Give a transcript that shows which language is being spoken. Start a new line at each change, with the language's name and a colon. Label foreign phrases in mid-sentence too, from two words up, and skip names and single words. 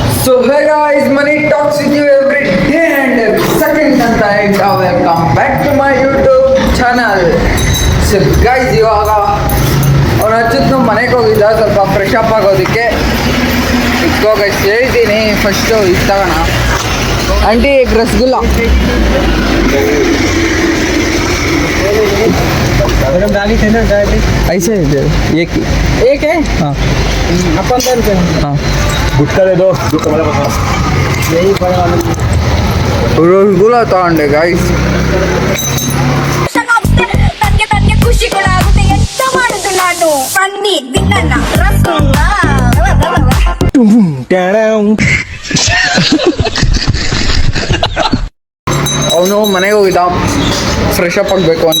English: So hey guys, Money talks with you every day and every second
Kannada: ಅಂತ ಹೇಳ್ತಾ
English: welcome back to my YouTube channel.
Kannada: ಸೊ ಗೈಸ್, ಇವಾಗ ಅವ್ನು ಹಚ್ಚಿದ್ದು ಮನೆಗೆ ಹೋಗಿದ್ದ ಸ್ವಲ್ಪ
English: fresh up
Kannada: ಆಗೋದಕ್ಕೆ. ಇಟ್ಕೋ ಗೈಸ್, ಹೇಳ್ತೀನಿ ಫಸ್ಟು ಇದು ತಗೋಣ.
Hindi: ಆಂಟಿ एक रसगुल्ला. ऐसे एक है. हाँ अपन हाँ गुटका दे दो. यही रसगुल्ला तಗೊಂಡೆ गाइस.
Kannada: ತನ್ಗೆ ಖುಷಿ ಕೂಡ ಆಗುತ್ತೆ. ಎಂತ ಮಾಡುದು ನಾನು ಬನ್ನಿ ತಿನ್ನಲ್ಲ ರಸಗುಲ್ಲ. ಅವನು ಮನೆಗೆ ಹೋಗಿದ್ದ
English: fresh up
Kannada: ಆಗಬೇಕು ಅಂತ.